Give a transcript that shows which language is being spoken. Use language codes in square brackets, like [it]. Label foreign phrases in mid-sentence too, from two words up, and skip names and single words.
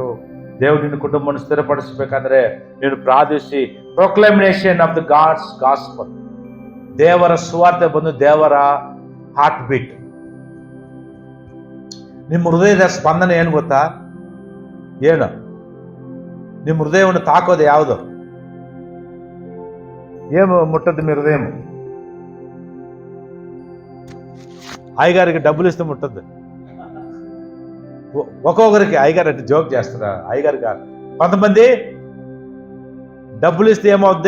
[kn] ದೇವರು ನಿನ್ನ ಕುಟುಂಬವನ್ನು ಸ್ಥಿರಪಡಿಸಬೇಕಂದ್ರೆ ನೀನು ಪ್ರಾರ್ಥಿಸಿ [en] Proclamation of the God's gospel, [kn] ದೇವರ ಸುವಾರ್ತೆ ಬಂದು ದೇವರ [en] heart beat. [kn] ನಿಮ್ಮ ಹೃದಯದ ಸ್ಪಂದನೆ ಏನು ಗೊತ್ತಾ? ಏನು ನಿಮ್ಮ హృదయವನ್ನು తాకోదు ಯಾವುದು? [te] ఏం ముట్టదు మీ హృదయం? అయ్యగారికి డబ్బులు ఇస్తే ముట్టద్దు. ఒక్కొక్కరికి అయ్యగారు అంటే జోక్ చేస్తారా? అయ్యగారు కాదు. కొంతమంది డబ్బులు ఇస్తే ఏమవుద్ది?